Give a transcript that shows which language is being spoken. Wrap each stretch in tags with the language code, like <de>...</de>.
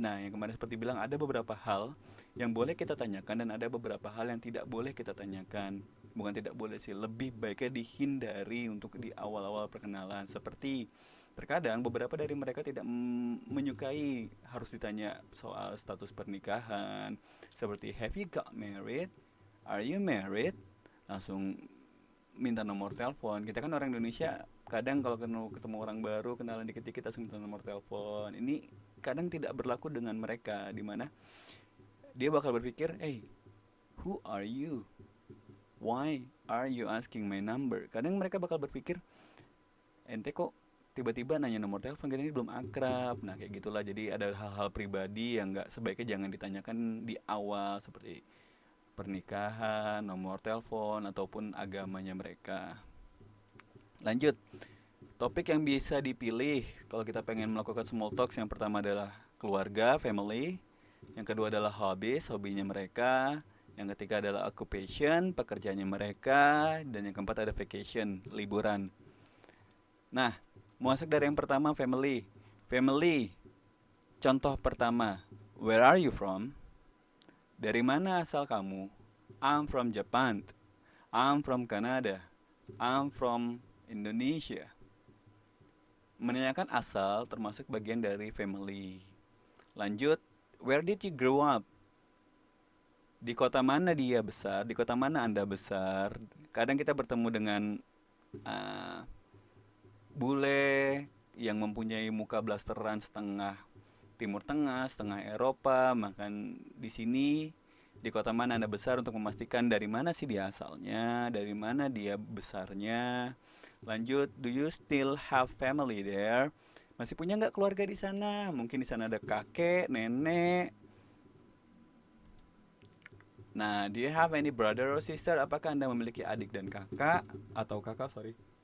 <id>Nah, yang kemarin seperti bilang ada beberapa hal yang boleh kita tanyakan dan ada beberapa hal yang tidak boleh kita tanyakan. Bukan tidak boleh sih, lebih baiknya dihindari untuk di awal-awal perkenalan. Seperti terkadang beberapa dari mereka tidak menyukai harus ditanya soal status pernikahan. Seperti</id> <en>have you got married? Are you married?</en> <id>Langsung minta nomor telepon. Kita kan orang Indonesia, kadang kalau ketemu orang baru kenalan dikit-dikit langsung minta nomor telepon. Ini kadang tidak berlaku dengan mereka, di mana dia bakal berpikir,</id> <en>hey, who are you, why are you asking my number.</en> <id>Kadang mereka bakal berpikir, ente kok tiba-tiba nanya nomor telepon, ini belum akrab. Nah kayak gitulah. Jadi ada hal-hal pribadi yang nggak sebaiknya jangan ditanyakan di awal, seperti pernikahan, nomor telepon, ataupun agamanya mereka. Lanjut, topik yang bisa dipilih kalau kita pengen melakukan small talks, yang pertama adalah keluarga, family. Yang kedua adalah hobbies, hobinya mereka. Yang ketiga adalah occupation, pekerjaannya mereka. Dan yang keempat ada vacation, liburan. Nah, masuk dari yang pertama, family.</id> <en>Family,</en> <id>contoh pertama,</id> <en>where are you from?</en> <id>Dari mana asal kamu?</id> <en>I'm from Japan. I'm from Canada. I'm from Indonesia.</en> <id>Menanyakan asal termasuk bagian dari family.</id> <en>Lanjut, where did you grow up?</en> <id>Di kota mana dia besar? Di kota mana Anda besar? Kadang kita bertemu dengan uh, bule yang mempunyai muka blasteran setengah Timur Tengah, setengah Eropa. Makan di sini, di kota mana Anda besar, untuk memastikan dari mana sih dia asalnya, dari mana dia besarnya. Lanjut,</id> <en>do you still have family there?</en> <id>Masih punya nggak keluarga di sana? Mungkin di sana ada kakek, nenek.</id> <en>Nah, do you have any brother or sister?</en> <id>Apakah Anda memiliki adik dan kakak atau kakak, sorry.</id>